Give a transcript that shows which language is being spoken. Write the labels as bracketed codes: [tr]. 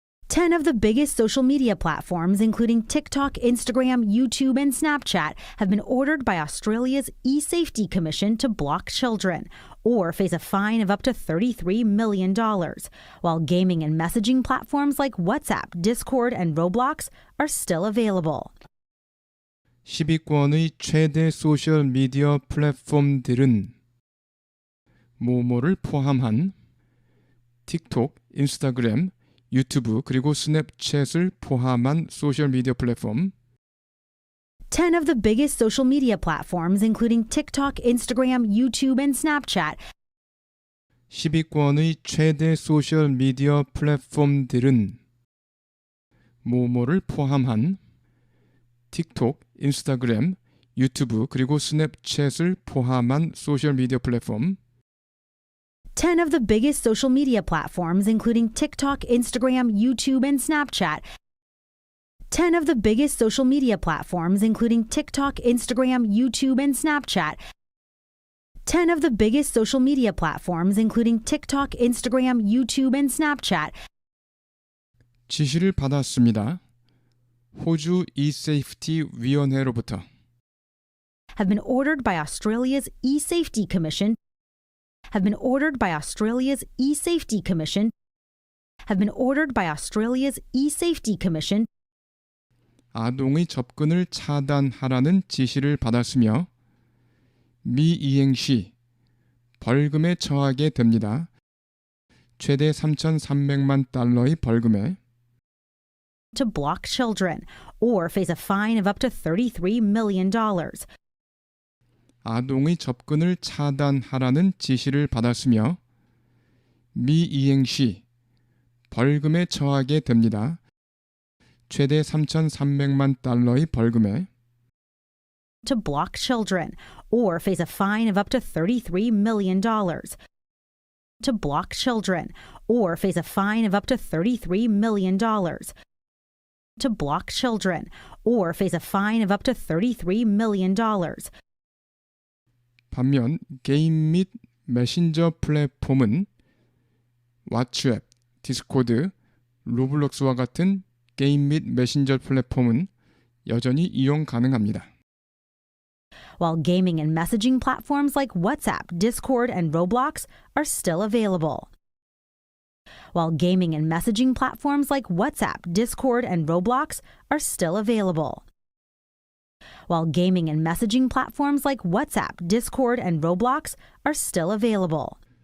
[en] 10 of the biggest social media platforms, including TikTok, Instagram, YouTube, and Snapchat, have been ordered by Australia's eSafety Commission to block children or face a fine of up to $33 million, while gaming and messaging platforms like WhatsApp, Discord, and Roblox are still available. [ko] 10위권의 최대 소셜미디어 플랫폼들은 모모를 포함한 틱톡, 인스타그램, 유튜브 그리고 스냅챗을 포함한 소셜미디어 플랫폼 [en] 10 of the biggest social media platforms, including TikTok, Instagram, YouTube, and Snapchat, [ko] 10위권의 최대 소셜미디어 플랫폼들은 모모를 포함한 틱톡, 인스타그램, 유튜브 그리고 스냅챗을 포함한 소셜미디어 플랫폼 [en] 10 of the biggest social media platforms, including TikTok, Instagram, YouTube, and Snapchat. 10 of the biggest social media platforms, including TikTok, Instagram, YouTube, and Snapchat. 10 of the biggest social media platforms, including TikTok, Instagram, YouTube, and Snapchat. [ko] 지시를 받았습니다. 호주 eSafety 위원회로부터 [en] Have been ordered by Australia's eSafety Commission. Have been ordered by Australia's eSafety Commission. Have been ordered by Australia's eSafety Commission. [ko] 아동의 접근을 차단하라는 지시를 받았으며 미이행 시 벌금에 처하게 됩니다. 최대 3,300만 달러의 벌금에 [en] To block children or face a fine of up to $33 million. [ko] 아동의 접근을 차단하라는 지시를 받았으며 미이행 시 벌금에 처하게 됩니다. 최대 3,300만 달러의 벌금에 [en] to block children or face a fine of up to $33 million. To block children or face a fine of up to $33 million. To block children or face a fine of up to $33 million. [ko] 반면 게임 및 메신저 플랫폼은 왓츠앱, 디스코드, 로블록스와 같은 게임 및 메신저 플랫폼은 여전히 이용 가능합니다. [en] While gaming and messaging platforms like WhatsApp, Discord, and Roblox are still available. While gaming and messaging platforms like WhatsApp, Discord, and Roblox are still available. While gaming and messaging platforms like WhatsApp, Discord, and Roblox are still available.